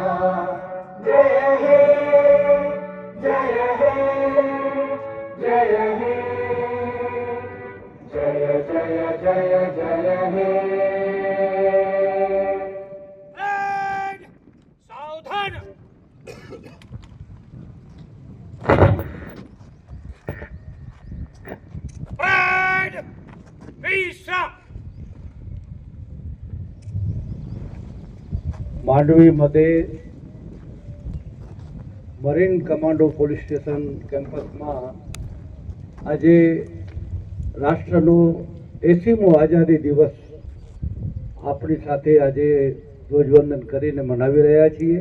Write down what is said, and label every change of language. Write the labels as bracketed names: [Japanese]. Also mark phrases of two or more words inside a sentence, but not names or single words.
[Hindi] जय हे जय हे जय हे जय जय जय जय हे। रेड, सावधान। रेड, विश्राम। [Gujarati] માંડવી મધ્યે મરીન કમાન્ડો પોલીસ સ્ટેશન કેમ્પસમાં આજે રાષ્ટ્રનો 80મો આઝાદી દિવસ આપણી સાથે આજે ધ્વજવંદન કરીને મનાવી રહ્યા છીએ।